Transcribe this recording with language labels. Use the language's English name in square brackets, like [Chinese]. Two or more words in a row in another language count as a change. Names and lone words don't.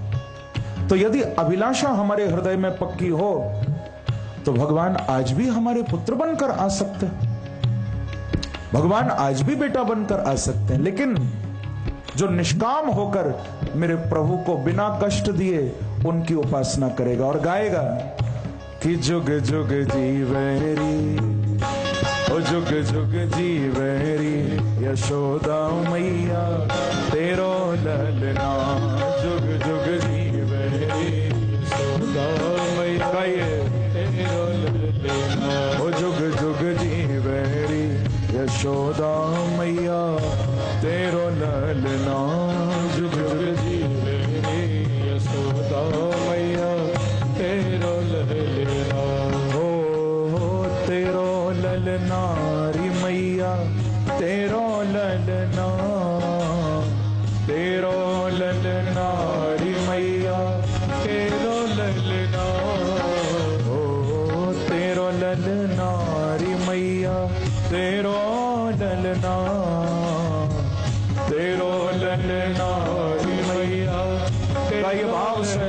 [Hindi] तो यदि अभिलाषा हमारे हृदय में पक्की हो तो भगवान आज भी हमारे पुत्र बनकर आ सकते हैं, भगवान आज भी बेटा बनकर आ सकते हैं। लेकिन जो निष्काम होकर मेरे प्रभु को बिना कष्ट दिए उनकी उपासना करेगा और गाएगा कि [Braj] जुग जुग जीवेरी, ओ जुग जुग जीवेरी, यशोदा मैया तेरो ललना, जुग जुग जीवेरी, यशोदा मैया तेरो ललना, ओ जुग जुग जीवेरी, यशोदा मैया तेरो ललना, जुग जुग जीवेरी, यशोदा मैया तेरो ललना। हो तेरो ललना री मैया तेरो ललना, तेरो ललना री मैया तेरो ललना, हो तेरो ललना री मैया तेरो ललना, तेरो ललना री मैया तेरा ये भाव से।